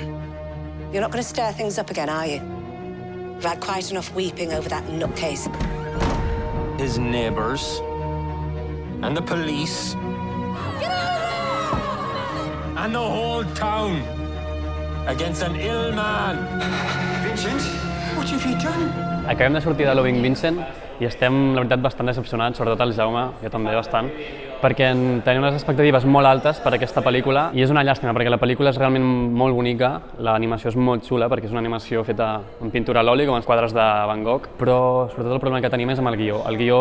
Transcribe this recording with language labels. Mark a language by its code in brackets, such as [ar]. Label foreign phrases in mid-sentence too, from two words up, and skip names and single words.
[en] You're not going to stir things up again, are you? You've had quite enough weeping over that nutcase. His neighbors and the police and the whole town against an ill man. Vincent, what have you done? [ca] Acabem de sortir de Loving Vincent i estem, la veritat, bastant decepcionats, sobretot el Jaume, jo també bastant, perquè tenim unes expectatives molt altes per aquesta pel·lícula i és una llàstima perquè la pel·lícula és realment molt bonica, l'animació és molt xula perquè és una animació feta en pintura a l'oli, com els quadres de Van Gogh, però sobretot el problema que tenim és amb el guió.